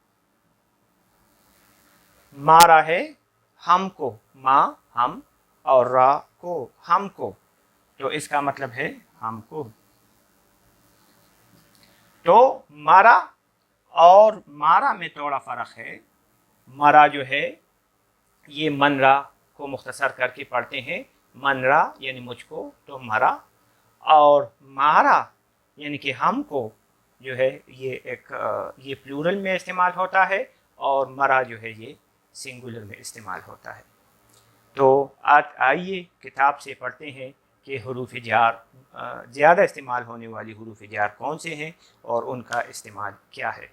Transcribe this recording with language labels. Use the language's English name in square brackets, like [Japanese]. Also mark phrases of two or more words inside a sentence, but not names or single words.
[Urdu] مارا ہے ہم کو، ماں ہم، اور را کو ہم کو، تو اس کا مطلب ہے ہم کو۔ تو مارا اور مارا میں تھوڑا فرق ہے۔ مارا جو ہے یہ [Persian] من را [Urdu] کو مختصر کر کے پڑھتے ہیں، [Persian] من را [Urdu] یعنی مجھ کو، تو مرا۔ اور مارا یعنی کہ ہم کو جو ہے یہ پلورل میں استعمال ہوتا ہے، اور مرا جو ہے یہ سنگولر میں استعمال ہوتا ہے۔ تو آئیے کتاب سے پڑھتے ہیں کہ حروف جار زیادہ استعمال ہونے والی حروف جار کون سے ہیں اور ان کا استعمال کیا ہے۔